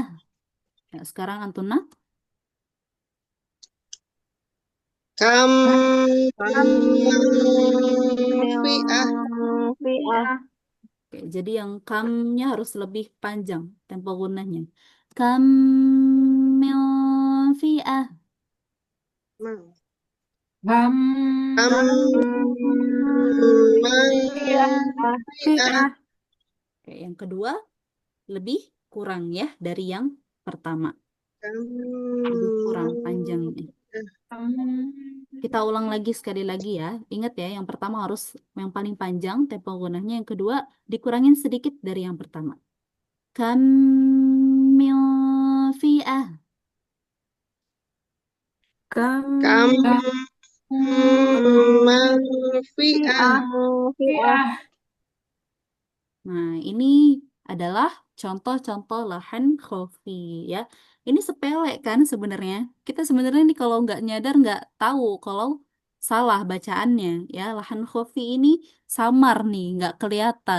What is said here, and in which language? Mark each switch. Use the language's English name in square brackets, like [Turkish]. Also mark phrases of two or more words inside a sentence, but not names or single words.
[Indonesian] Ya, sekarang Antuna. [Arabic] Kam Kamil fi'ah. fi'ah. [Indonesian] Oke, jadi yang kamnya harus lebih panjang tempo gunnahnya. [Arabic] كم من فئة. Kam Fi'ah. fi'ah. [Indonesian] Oke, yang kedua lebih kurang ya dari yang pertama. Jadi kurang panjang ini. Kita ulang lagi sekali lagi ya. Ingat ya, yang pertama harus yang paling panjang tempo gunanya. Yang kedua dikurangin sedikit dari yang pertama. [Arabic] كم من فئة. Kam Kam manfi'ah. Fi'ah. [Indonesian] Nah, ini adalah contoh-contoh [Arabic] لحن خفي [Indonesian] ya. Ini sepele kan sebenarnya. Kita sebenarnya nih kalau nggak nyadar nggak tahu kalau salah bacaannya ya. [Arabic] لحن خفي [Indonesian] ini samar nih, nggak kelihatan.